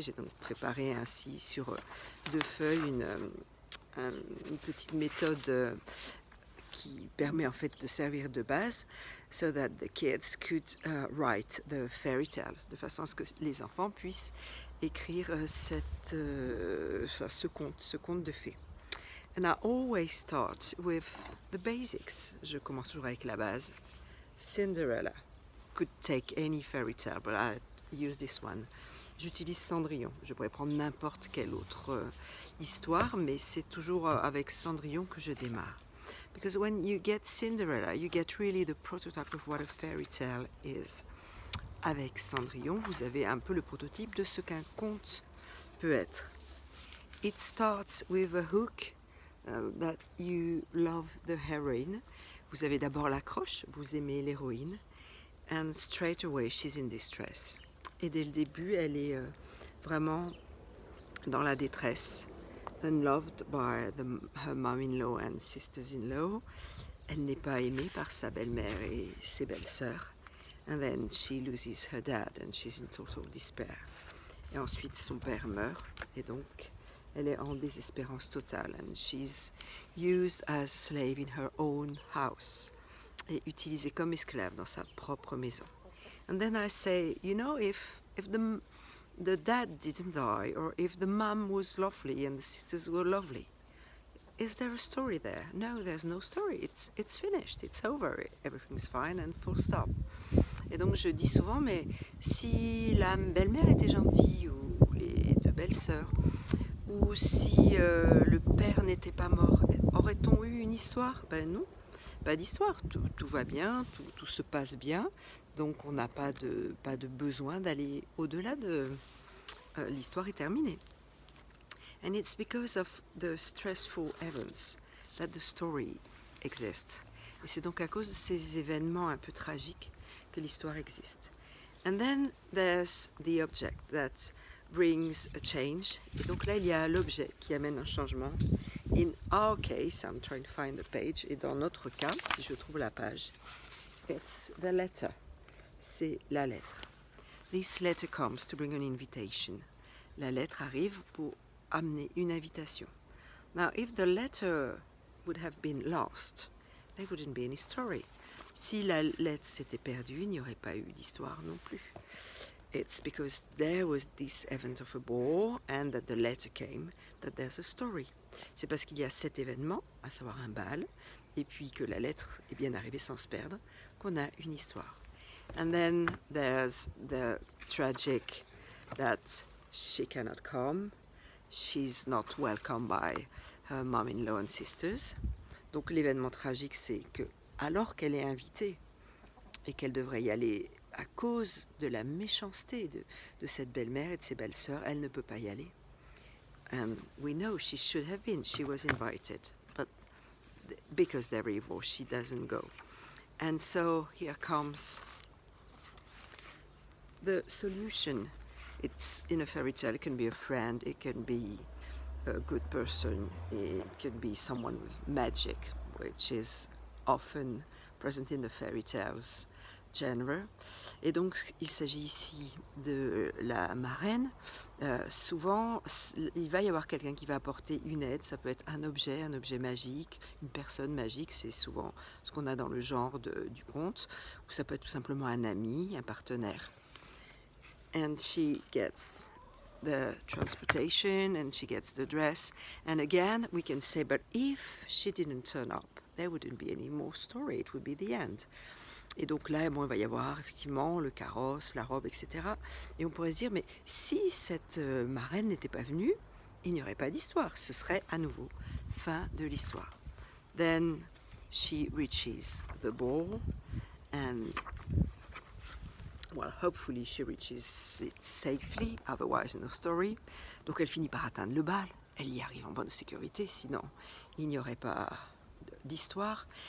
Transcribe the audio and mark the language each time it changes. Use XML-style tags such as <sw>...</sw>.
<fr>J'ai donc préparé ainsi sur 2 feuilles une petite méthode qui permet en fait de servir de base,</fr> <en>so that the kids could write the fairy tales,</en> <fr>de façon à ce que les enfants puissent écrire ce conte de fées.</fr> <en>And I always start with the basics.</en> <fr>Je commence toujours avec la base.</fr> <en>Cinderella. Could take any fairy tale, but I use this one.</en> <fr>J'utilise Cendrillon. Je pourrais prendre n'importe quelle autre histoire, mais c'est toujours avec Cendrillon que je démarre.</fr> <en>Because when you get Cinderella, you get really the prototype of what a fairy tale is.</en> <fr>Avec Cendrillon, vous avez un peu le prototype de ce qu'un conte peut être.</fr> <en>It starts with a hook that you love the heroine.</en> <fr>Vous avez d'abord l'accroche, vous aimez l'héroïne.</fr> <en>And straight away, she's in distress.</en> <fr>Et dès le début, elle est vraiment dans la détresse.</fr> <en>Unloved by her mom-in-law and sisters-in-law.</en> <fr>Elle n'est pas aimée par sa belle-mère et ses belles-sœurs.</fr> <en>And then she loses her dad and she's in total despair.</en> <fr>Et ensuite, son père meurt et donc elle est en désespérance totale.</fr> <en>And she's used as a slave in her own house.</en> <fr>Et utilisée comme esclave dans sa propre maison.</fr> <en>And then I say, you know, if the dad didn't die, or if the mom was lovely and the sisters were lovely, is there a story there? No, there's no story. It's finished. It's over. Everything's fine and full stop.</en> <fr>Et donc je dis souvent, mais si la belle-mère était gentille, ou les 2 belles-sœurs, ou si le père n'était pas mort, aurait-on eu une histoire? Ben non, pas d'histoire. Tout va bien, tout se passe bien. Donc on n'a pas de besoin d'aller au-delà de l'histoire est terminée.</fr> <en>And it's because of the stressful events that the story exists.</en> <fr>Et c'est donc à cause de ces événements un peu tragiques que l'histoire existe.</fr> <en>And then there's the object that brings a change.</en> <fr>Et donc là, il y a l'objet qui amène un changement.</fr> <en>In our case, I'm trying to find the page.</en> <fr>Et dans notre cas, si je trouve la page,</fr> <en>it's the letter.</en> <fr>C'est la lettre.</fr> <en>This letter comes to bring an invitation.</en> <fr>La lettre arrive pour amener une invitation.</fr> <en>Now, if the letter would have been lost, there wouldn't be any story.</en> <fr>Si la lettre s'était perdue, il n'y aurait pas eu d'histoire non plus.</fr> <en>It's because there was this event of a ball and that the letter came that there's a story.</en> <fr>C'est parce qu'il y a cet événement, à savoir un bal, et puis que la lettre est bien arrivée sans se perdre, qu'on a une histoire.</fr> <en>And then there's the tragic that she cannot come. She's not welcomed by her mom-in-law and sisters.</en> <fr>Donc l'événement tragique, c'est que alors qu'elle est invitée et qu'elle devrait y aller à cause de la méchanceté de cette belle-mère et de ses belles-sœurs, elle ne peut pas y aller.</fr> <en>And we know she should have been. She was invited, but because they're evil, she doesn't go. And so here comes the solution. It's in a fairy tale. It can be a friend, it can be a good person. It could be someone with magic, which is often present in the fairy tales genre.</en> <fr>Et donc il s'agit ici de la marraine. Souvent il va y avoir quelqu'un qui va apporter une aide. Ça peut être un objet magique, une personne magique, c'est souvent ce qu'on a dans le genre du conte, ou ça peut être tout simplement un ami, un partenaire.</fr> <en>And she gets the transportation and she gets the dress, and again we can say, but if she didn't turn up, there wouldn't be any more story, it would be the end.</en> <fr>Et donc là, bon, il va y avoir effectivement le carrosse, la robe, etc. Et on pourrait se dire, mais si cette marraine n'était pas venue, il n'y aurait pas d'histoire. Ce serait à nouveau fin de l'histoire.</fr> <en>Then she reaches the ball and, well, hopefully she reaches it safely, otherwise no story.</en> <fr>Donc elle finit par atteindre le bal. Elle y arrive en bonne sécurité, sinon il n'y aurait pas d'histoire.</fr>